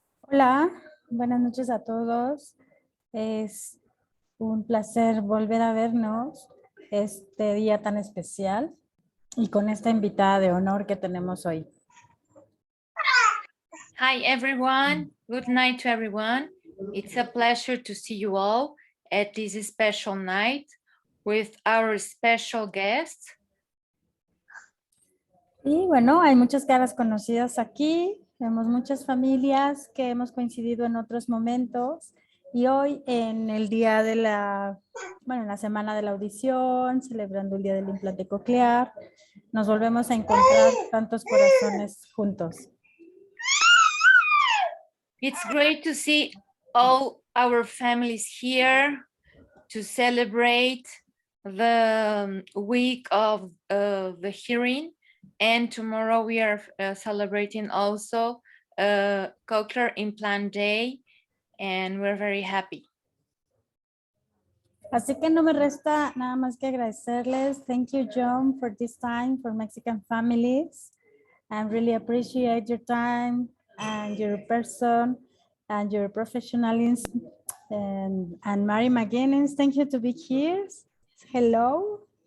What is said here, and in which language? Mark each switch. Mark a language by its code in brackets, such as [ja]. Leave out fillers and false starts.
[es] Hola, buenas noches a todos. Es un placer volver a vernos este día tan especial y con esta invitada de honor que tenemos hoy. [en] Hi, everyone. Good night to everyone. It's a pleasure to see you all at this special night with our special guest. [es] Y bueno, hay muchas caras conocidas aquí, vemos muchas familias que hemos coincidido en otros momentos y hoy en el día de en la semana de la audición, celebrando el día del implante coclear, nos volvemos a encontrar tantos corazones juntos. [en] It's great to see all our families here to celebrate the week of the hearing. And tomorrow we are celebrating also Cochlear Implant Day, and we're very happy. [es] Así que no me resta nada más que agradecerles. [en] Thank you, Joan, for this time for Mexican families. I really appreciate your time and your person and your professionalism. And Mary McGuinness, thank you to be here. Hello.